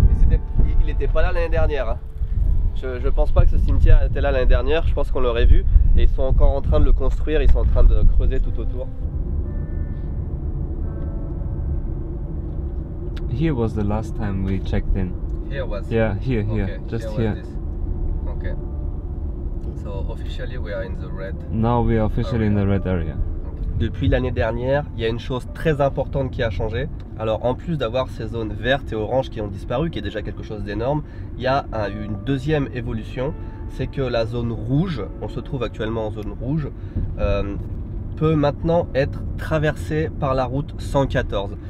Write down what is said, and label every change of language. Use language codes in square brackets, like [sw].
[fr] Et il n'était pas là l'année dernière. Hein. Je pense pas que ce cimetière était là l'année dernière, je pense qu'on l'aurait vu. Et ils sont encore en train de le construire, ils sont en train de creuser tout autour. [en] Here was the last time we checked in. Here was. Yeah, here, Okay, just was here. this. Okay. So officially we are in the red. Now we are officially in the red area. [fr] Depuis l'année dernière, il y a une chose très importante qui a changé. Alors en plus d'avoir ces zones vertes et oranges qui ont disparu, qui est déjà quelque chose d'énorme, il y a une deuxième évolution, c'est que la zone rouge, on se trouve actuellement en zone rouge, peut maintenant être traversée par la route 114.